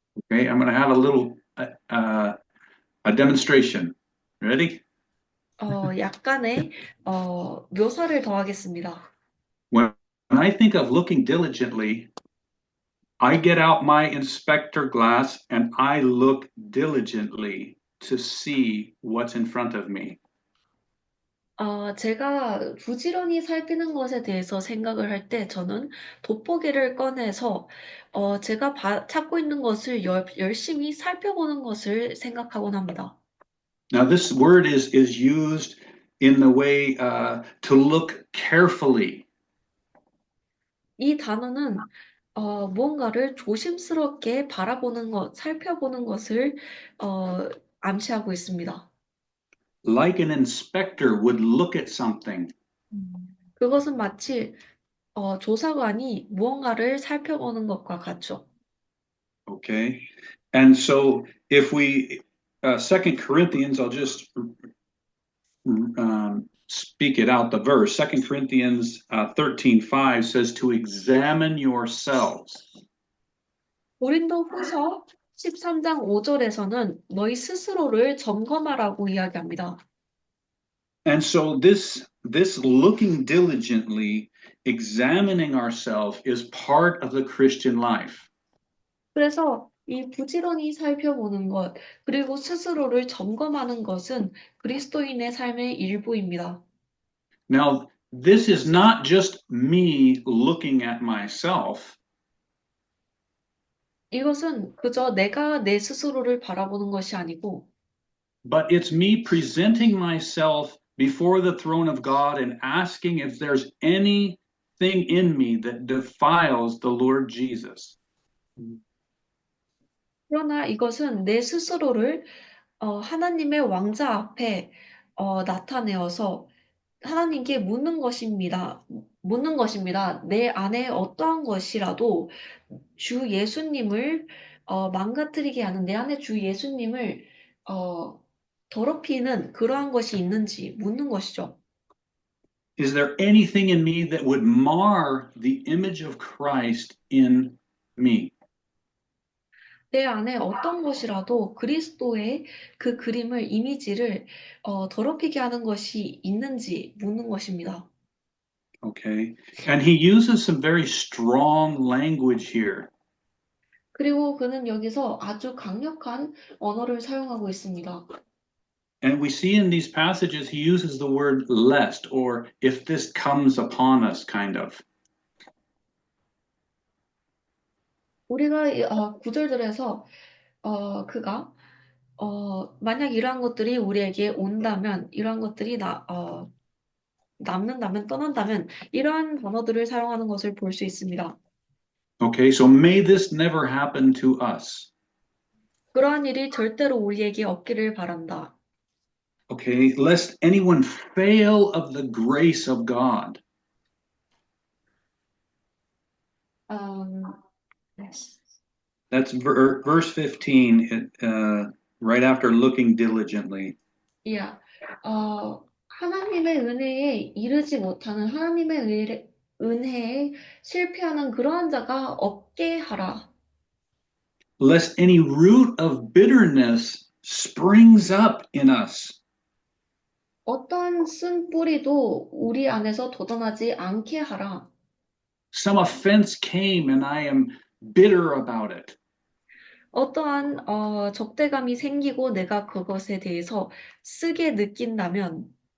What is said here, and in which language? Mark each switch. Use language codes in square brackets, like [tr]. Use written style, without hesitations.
[en] Okay, I'm going to have a little a demonstration. Ready? [ko] 약간의 묘사를 더하겠습니다. [en] When I think of looking diligently, I get out my inspector glass and I look diligently to see what's in front of me. [ko] 제가 부지런히 살피는 것에 대해서 생각을 할 때 저는 돋보기를 꺼내서 제가 찾고 있는 것을 열심히 살펴보는 것을 생각하곤 합니다. [en] Now, this word is used in the way to look carefully. [ko] 이 단어는 무언가를 조심스럽게 바라보는 것, 살펴보는 것을 암시하고 있습니다. [en] Like an inspector would look at something. [ko] 그것은 마치 조사관이 무언가를 살펴보는 것과 같죠. [en] Okay. And so if we, 2 Corinthians, I'll just speak it out, the verse. 2 Corinthians 13:5 says to examine yourselves. [ko] 고린도후서 13장 5절에서는 너희 스스로를 점검하라고 이야기합니다. [en] And so this looking diligently, examining ourselves is part of the Christian life. [ko] 그래서 이 부지런히 살펴보는 것, 그리고 스스로를 점검하는 것은 그리스도인의 삶의 일부입니다. [en] Now, this is not just me looking at myself. [ko] 이것은 그저 내가 내 스스로를 바라보는 것이 아니고 [en] But it's me presenting myself before the throne of God and asking if there's anything in me that defiles the Lord Jesus. [ko] 그러나 이것은 내 스스로를 하나님의 왕자 앞에 나타내어서 하나님께 묻는 것입니다. 묻는 것입니다. 내 안에 어떠한 것이라도 주 예수님을 망가뜨리게 하는 내 안에 주 예수님을 더럽히는 그러한 것이 있는지 묻는 것이죠. [en] Is there anything in me that would mar the image of Christ in me? [ko] 내 안에 어떤 것이라도 그리스도의 그 그림을, 이미지를 더럽히게 하는 것이 있는지 묻는 것입니다. [en] Okay. And he uses some very strong language here. [ko] 그리고 그는 여기서 아주 강력한 언어를 사용하고 있습니다. [en] And we see in these passages, he uses the word lest, or if this comes upon us, kind of. [ko] 우리가 구절들에서 그가 만약 이러한 것들이 우리에게 온다면, 이러한 것들이 남는다면, 떠난다면 이러한 단어들을 사용하는 것을 볼 수 있습니다. [en] Okay, so may this never happen to us. [ko] 그러한 일이 절대로 우리에게 없기를 바란다. [en] Okay, lest anyone fail of the grace of God. Yes. That's verse 15, right after looking diligently. Yeah. [ko] 하나님의 은혜에 이르지 못하는 하나님의 은혜에 실패하는 그러한 자가 없게 하라. [en] Lest any root of bitterness springs up in us. [ko] 어떠한 쓴 뿌리도 우리 안에서 돋아나지 않게 하라. [en] Some offense came and I am bitter about it. [ko] 어떠한 적대감이 생기고 내가 그것에 대해서 쓰게 느낀다면